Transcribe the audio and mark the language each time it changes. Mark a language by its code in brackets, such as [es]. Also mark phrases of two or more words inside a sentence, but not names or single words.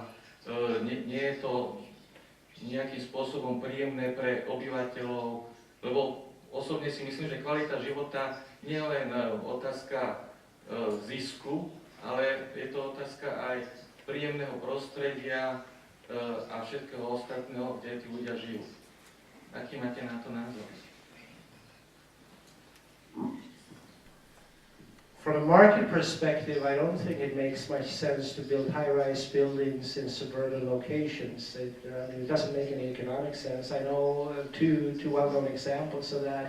[sk] Nie je to nejakým spôsobom príjemné pre obyvateľov, lebo osobne si myslím, že kvalita života nie je len otázka zisku, ale je to otázka aj príjemného prostredia a všetkého ostatného, kde tí ľudia žijú. Aký máte na to názor? [en] From a market perspective, I don't think it makes much sense to build high-rise buildings in suburban locations. It doesn't make any economic sense. I know two well-known examples of that.